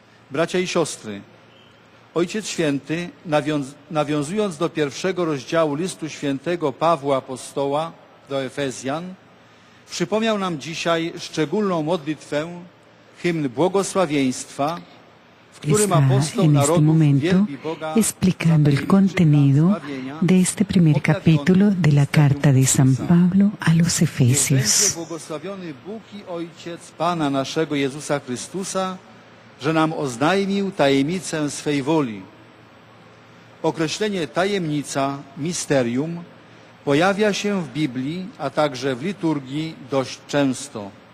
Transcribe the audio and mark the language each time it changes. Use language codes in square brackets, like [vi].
[pl] Bracia i siostry, Ojciec Święty, nawiązując do pierwszego rozdziału listu świętego Pawła Apostoła do Efezjan, przypomniał nam dzisiaj szczególną modlitwę, hymn błogosławieństwa, [es] Está en este momento explicando el contenido de este primer capítulo de la carta de San Pablo a los Efesios. [pl] Błogosławiony Bóg i Ojciec Pana naszego Jezusa Chrystusa, że nam oznajmił tajemnicę swej woli. Określenie tajemnica, misterium, pojawia się w Biblii, a także w liturgii dość często.